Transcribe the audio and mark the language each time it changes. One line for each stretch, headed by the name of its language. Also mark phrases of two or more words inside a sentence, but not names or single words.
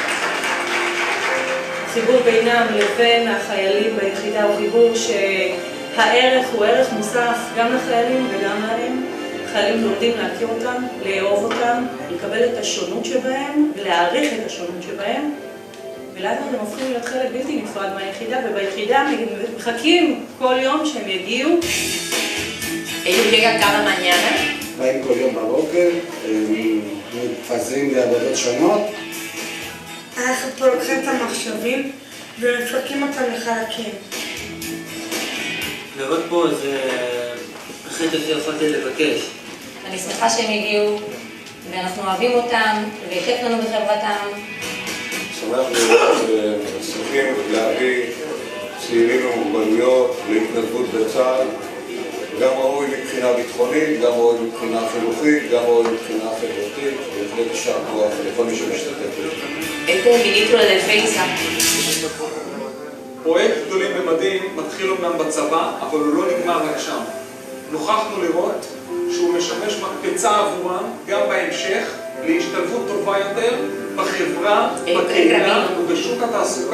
Hebrew: חיבור בינם לבין החיילים ביחידה הוא חיבור שהערך הוא ערך מוסף גם לחיילים וגם להם. חיילים לומדים להכיר אותם, לאהוב אותם, לקבל את השונות שבהם ולהעריך את השונות שבהם. ולאט הם הופכים להיות חלק בלתי נפרד מהיחידה, וביחידה מחכים כל יום שהם יגיעו.
Spanish: Ellos llegan cada mañana.
Hebrew: באים כל יום בבוקר, מתפזרים לעבודות שונות. אנחנו פה לוקחים את המחשבים ומפרקים אותם לחלקים. לעבוד פה זה הכי טוב שיכולתי לבקש. אני שמחה שהם הגיעו, ואנחנו אוהבים אותם, וכיף לנו בחברתם. שמח לראות שצריכים להביא צעירים עם מוגבלויות להתנדבות בצה"ל. גם ראוי מבחינה ביטחונית, גם ראוי מבחינה חינוכית, גם ראוי מבחינה חברתית, בהחלט יישר כוח לכל מי שמשתתף בזה.
Spanish: Este es el ministro de Defensa.
Hebrew: פרויקט גדולים במדים מתחיל אומנם בצבא, אבל הוא לא נגמר רק שם. נוכחנו לראות שהוא משמש מקפצה עבורם גם בהמשך להשתלבות טובה יותר בחברה, בקהילה ובשוק התעסוקה.